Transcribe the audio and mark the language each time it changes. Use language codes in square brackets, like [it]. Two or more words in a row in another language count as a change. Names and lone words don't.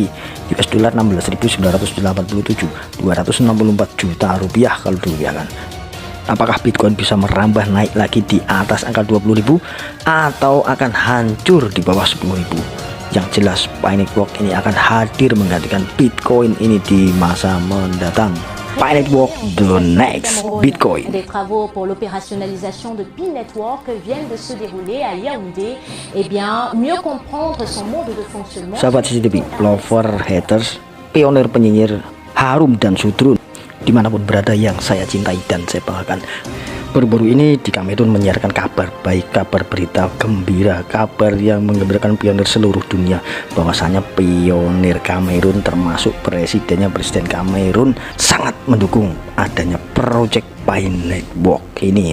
[en] US dollar [id] 16.987, 264 juta rupiah kalau dirupiahkan. Apakah Bitcoin bisa merambah naik lagi di atas angka 20.000 atau akan hancur di bawah 10.000? Yang jelas Pi Network ini akan hadir menggantikan Bitcoin ini di masa mendatang. [en] Pi Network, the next Bitcoin. [fr] Des travaux pour l'opérationnalisation de Pi Network viennent de se dérouler à Yaoundé. Mieux comprendre son mode de fonctionnement. [id] Sahabat CCTV, [en] lover, haters, [id] pionir penyinyir Harum dan Sudrun, dimanapun berada yang saya cintai dan saya banggakan. Baru-baru ini di Kamerun menyiarkan kabar baik, kabar berita gembira, kabar yang menggembirakan pionir seluruh dunia, bahwasanya pionir Kamerun termasuk presiden Kamerun sangat mendukung adanya proyek Pi Network ini.